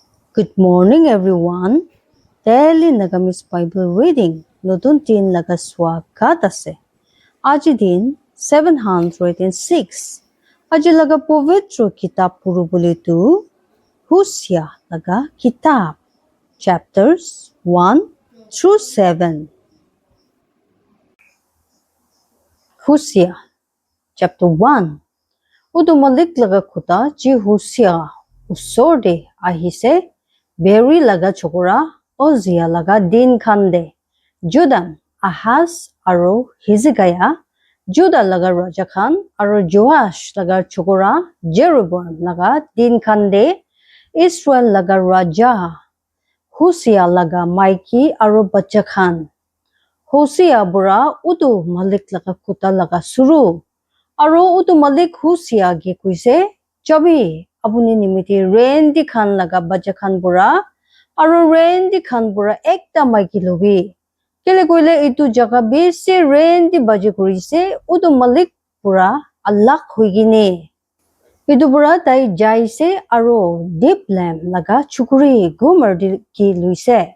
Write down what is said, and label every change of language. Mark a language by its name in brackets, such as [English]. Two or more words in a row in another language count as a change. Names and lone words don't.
[English] Good morning, everyone. Daily Nagamis Bible reading. [Naga Pidgin] Notun tin laga swagat ase. Aji din 706. Aji laga povitro kitab puro bulitu. Hosea laga kitab. [English] Chapters 1 through 7. [Naga Pidgin] Hosea chapter 1. Udumalik laga kuta ji Hosea usorde ahise. Beri laga chokora Ozia laga din khande. Judan Ahaz aro Hizikaya. Juda laga raja khan aro Joash laga chokora Jeroboam laga din khande. Israel laga raja. Hosea laga maiki aro bacha khan. Hosea bura udu malik laga kuta laga suru. Aro udu malik Hosea ge kuise. Chabi apuni nimiti rendi khan laga bacha khan bura. Aro rendi khan bura ekta maiki lobi. Kele koile itu jaga besi rendi baje kurise udu malik pura alak huigine. Itu pura tai jaise aro deep lamp laga chukuri gomer ki luise.